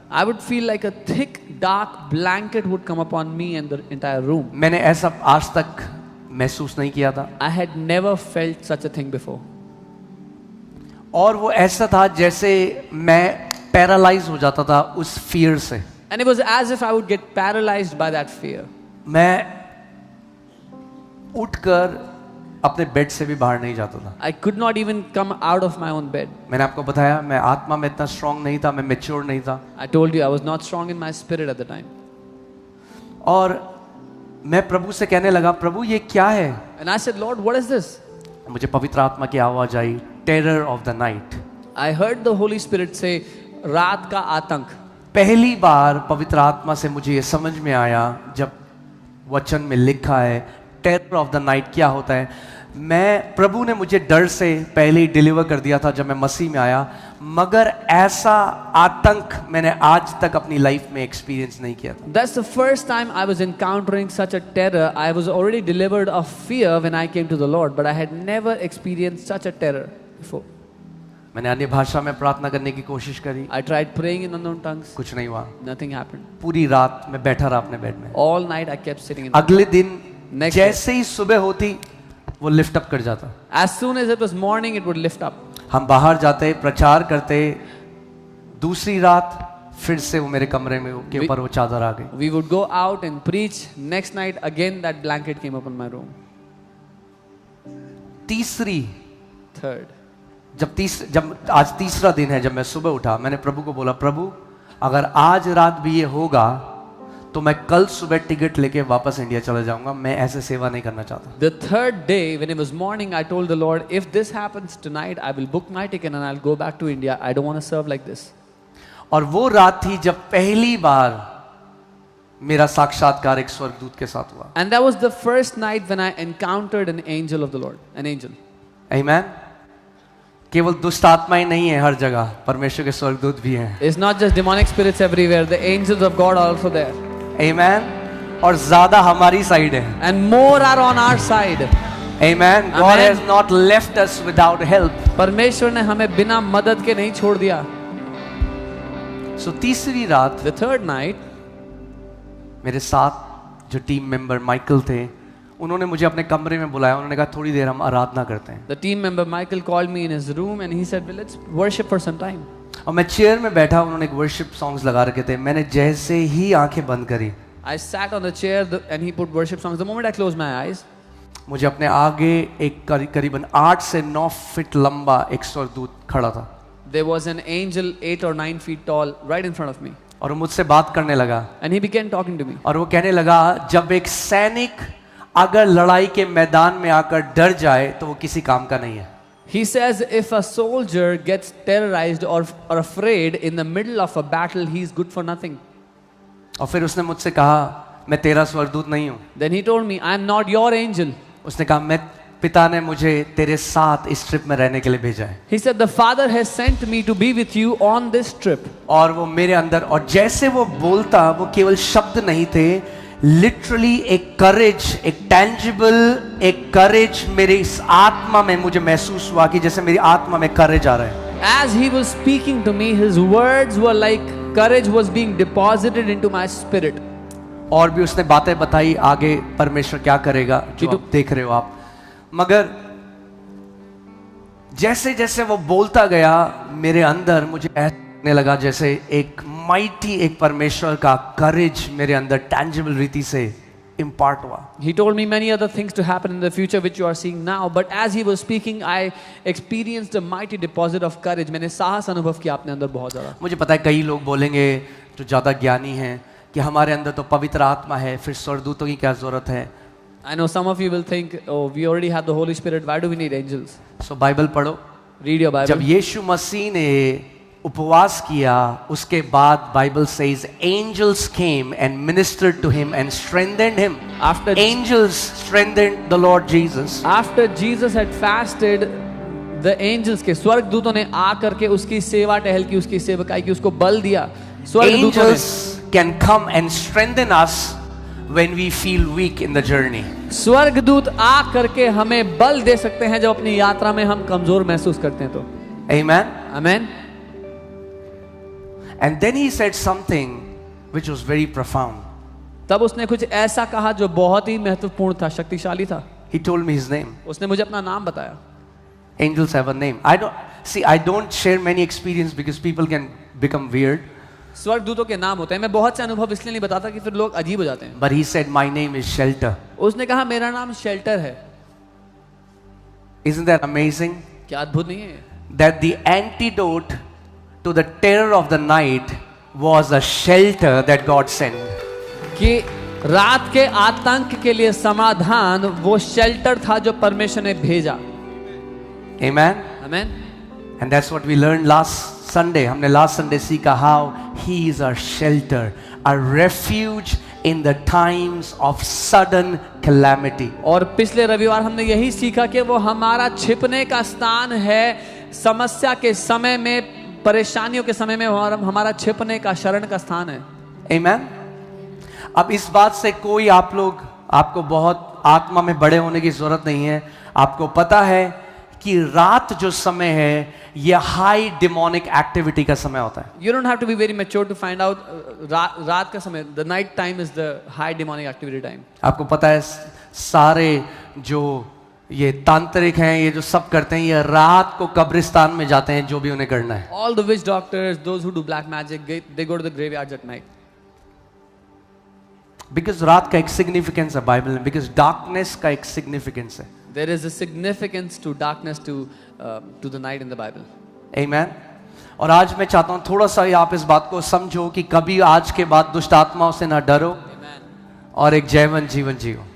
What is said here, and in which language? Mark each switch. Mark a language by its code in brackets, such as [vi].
[en] I would feel like a thick, dark blanket would come upon me and the entire room. [hi] मैंने ऐसा आज तक महसूस नहीं किया था। [en] I had never felt such a thing before. [hi] और वो ऐसा था जैसे मैं पैरालाइज हो जाता था उस फियर से। [en] And it was as if I would get paralyzed by that fear. [hi] मैं उठकर अपने बेड से भी बाहर नहीं जाता था। [en] I could not even come out of my own bed. [hi] मैंने आपको बताया मैं आत्मा में इतना स्ट्रांग नहीं था, मैं मैच्योर नहीं था। [en] I told you I was not strong in my spirit at the time. [hi] और मैं प्रभु से कहने लगा, प्रभु ये क्या है? [en] And I said, Lord, what is this? [hi] मुझे पवित्र आत्मा की आवाज आई, [en] Terror of the night. I heard the Holy Spirit say, [hi] रात का आतंक। पहली बार पवित्र आत्मा से मुझे ये समझ में आया जब वचन में लिखा है [en] terror of the night [hi] क्या होता है। मैं प्रभु ने मुझे डर से पहले ही डिलीवर कर दिया था जब मैं मसीह में आया, मगर ऐसा आतंक मैंने आज तक अपनी लाइफ में एक्सपीरियंस नहीं किया था। [en] That's the first time I was encountering such a terror. I was already delivered of fear when I came to the Lord, but I had never experienced such a terror before. [hi] मैंने अन्य भाषा में प्रार्थना करने की कोशिश करी, [en] I tried praying in unknown tongues. [hi] कुछ नहीं हुआ। [en] Nothing happened. [hi] पूरी रात मैं बैठा रहा अपने बेड में। [en] All night I kept sitting in. [hi] अगले दिन [en] Next [hi] जैसे ही सुबह होती वो लिफ्ट अप कर जाता। [en] As soon as it was morning, it would lift up. [hi] हम बाहर जाते, प्रचार करते, दूसरी रात फिर से वो मेरे कमरे में के ऊपर वो चादर आ गई। [en] We would go out and preach. Next night, again that blanket came up in my room. [hi] तीसरी [en] Third. [hi] जब आज तीसरा दिन है, जब मैं सुबह उठा, मैंने प्रभु को बोला, प्रभु अगर आज रात भी ये होगा तो मैं कल सुबह टिकट लेके वापस इंडिया चला जाऊंगा, मैं ऐसे सेवा नहीं करना चाहता। [en] The third day, when it was morning, I told the Lord, if this happens tonight, I will book my ticket and I'll go back to India. I don't want to serve like this. [hi] और वो रात थी जब पहली बार मेरा साक्षात्कार एक स्वर्गदूत के साथ हुआ। [en] And that was the first night when I encountered an angel of the Lord, an angel. [hi] आमीन। केवल दुष्ट आत्माएं नहीं है हर जगह, परमेश्वर के स्वर्गदूत भी हैं। [en] It's not just demonic spirits everywhere. The angels of God are also there. [hi] आमीन। और ज्यादा हमारी साइड है। [en] And more are on our side. Amen. God Amen. has not left us without help. [hi] परमेश्वर ने हमें बिना मदद के नहीं छोड़ दिया। So तीसरी रात [en] The third night, [hi] मेरे साथ जो टीम मेंबर माइकल थे, उन्होंने मुझे अपने कमरे में बुलाया। उन्होंने कहा थोड़ी देर हम आराधना करते हैं। [en] the team member Michael called me in his room and he said, well, let's worship for some time. [hi] और मैं चेयर में बैठा, उन्होंने एक वर्शिप सॉन्ग्स लगा रखे थे। मैंने जैसे ही आंखें बंद करी, [en] I sat on the chair and he put worship songs. The moment I closed my eyes, [hi] मुझे अपने आगे एक करीबन 8 से 9 फीट लंबा एक स्वर्गदूत खड़ा था। [en] there was an angel 8 or 9 feet tall right in front of me. [hi] और वो मुझसे बात करने लगा। [en] And he began talking to me. [hi] और वो कहने लगा, जब एक सैनिक अगर लड़ाई के मैदान में आकर डर जाए तो वो किसी काम का नहीं है। [en] He says if a soldier gets terrorized or afraid in the middle of a battle, he's good for nothing. [hi] और फिर उसने मुझसे कहा, मैं तेरा स्वर्गदूत नहीं हूँ। [en] Then he told me, I am not your angel. [hi] उसने कहा, मैं पिता ने मुझे तेरे साथ इस ट्रिप में रहने के लिए भेजा है। [en] He said the Father has sent me to be with you on this trip. [hi] और वो मेरे अंदर, और जैसे वो बोलता, वो केवल शब्द नहीं थे, लिटरली एक करेज, एक टैंजिबल एक करेज मेरे इस आत्मा में मुझे महसूस हुआ कि जैसे मेरी आत्मा में करेज आ रहा है। [en] As he was speaking to me, his words were like courage was being deposited into my spirit. [hi] और भी उसने बातें बताई आगे परमेश्वर क्या करेगा, जो आप देख रहे हो आप। मगर जैसे जैसे वो बोलता गया, मेरे अंदर मुझे ऐसा लगने लगा जैसे एक माइटी, एक परमेश्वर का करेज मेरे अंदर टैंजिबल रीति से इम्पार्ट हुआ। [en] He told me many other things to happen in the future which you are seeing now, but as he was speaking, I experienced a mighty deposit of courage. [hi] मैंने साहस अनुभव किया अपने अंदर बहुत ज़्यादा। मुझे पता है कई लोग बोलेंगे जो ज़्यादा ज्ञानी हैं कि हमारे अंदर तो पवित्र आत्मा है, फिर स्वर्गदूतों की क्या जरूरत है। [en] I know some of you will think, oh, we already have the Holy Spirit. Why do we need angels? [hi] So Bible पढ़ो। [en] Read your Bible. [hi] जब यीशु मसीह ने उपवास किया, उसके बाद [en] Bible says angels came and ministered to him and strengthened him. After angels strengthened the lord Jesus. After Jesus had fasted, the angels [hi] के स्वर्गदूतों ने आकर के उसकी सेवा टहल की, उसकी सेवकाई की, उसको बल दिया। स्वर्गदूतों ने [en] Angels can come and strengthen us when we feel weak in the journey. [hi] स्वर्गदूत आ करके हमें बल दे सकते हैं जब अपनी यात्रा में हम कमजोर महसूस करते हैं तो। [en] Amen. [hi] Amen. [en] And then he said something which was very profound. [hi] तब उसने कुछ ऐसा कहा जो बहुत ही महत्वपूर्ण था, शक्तिशाली था। [en] He told me his name. [hi] उसने मुझे अपना नाम बताया। [en] Angels have a name. I don't share many experience because people can become weird. [hi] स्वर्गदूतों के नाम होते हैं। मैं बहुत से अनुभव इसलिए नहीं बताता कि फिर लोग अजीब हो जाते हैं। [en] But he said, my name is Shelter. [hi] उसने कहा मेरा नाम शेल्टर है। [en] Isn't that amazing? [hi] क्या अद्भुत नहीं है? [en] That the antidote to the terror of the night was a shelter that God sent. [hi] कि रात के आतंक के लिए समाधान वो शेल्टर था जो परमेश्वर ने भेजा। [en] Amen. [hi] Amen. [en] And that's what we learned last Sunday. [hi] हमने last Sunday सीखा [en] how he is our shelter, a refuge in the times of sudden calamity. [hi] और पिछले रविवार हमने यही सीखा कि वो हमारा छिपने का स्थान है, समस्या के समय में, परेशानियों के समय में हमारा छिपने का, शरण का स्थान है। [en] Amen. [hi] अब इस बात से कोई आपको बहुत आत्मा में बड़े होने की जरूरत नहीं है। आपको पता है कि रात जो समय है ये हाई डिमोनिक एक्टिविटी का समय होता है। [en] You don't have to be very mature to find out [hi] रात का समय, [en] the night time is the high demonic activity time. [hi] आपको पता है सारे जो ये तांत्रिक हैं, ये जो सब करते हैं, ये रात को कब्रिस्तान में जाते हैं जो भी उन्हें करना है। [en] All the witch doctors, those who do black magic, they go to the graveyards at night. [hi] Because रात का एक सिग्निफिकेंस है बाइबल में, because डार्कनेस का एक सिग्निफिकेंस है। [en] There is a significance to darkness to the night in the Bible. Amen. [hi] और आज मैं चाहता हूँ थोड़ा सा आप इस बात को समझो कि कभी आज के बाद दुष्ट आत्माओं से ना डरो और एक जयवंत जीवन जियो।